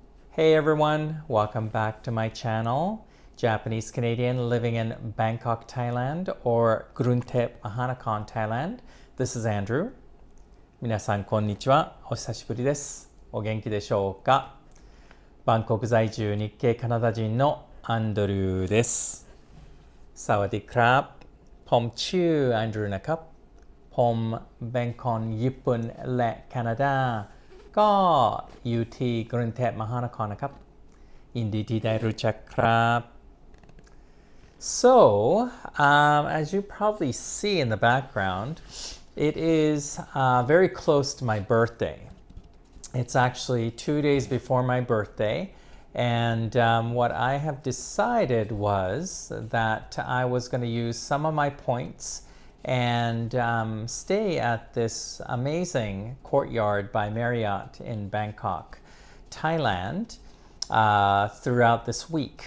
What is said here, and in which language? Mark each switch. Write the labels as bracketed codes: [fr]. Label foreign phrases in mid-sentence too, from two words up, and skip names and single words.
[en] Hey everyone, welcome back to my channel. Japanese Canadian living in Bangkok, Thailand or Grunthep, Mahanakhon, Thailand. This is Andrew. [ja] 皆さんこんにちは。お久しぶりです。お元気でしょうか。バンコク在住日系カナダ人のアンドリューです。 [th] สวัสดีครับผมชื่อ Andrew นะครับผมเป็นคนญี่ปุ่นและแคนาดาก็อยู่ที่กรุงเทพมหานครนะครับยินดีที่ได้รู้จักครับ [en] So as you probably see in the background it is very close to my birthday. It's actually 2 days before my birthday and what I have decided was that I was going to use some of my points and stay at this amazing Courtyard by Marriott in Bangkok, Thailand throughout this week.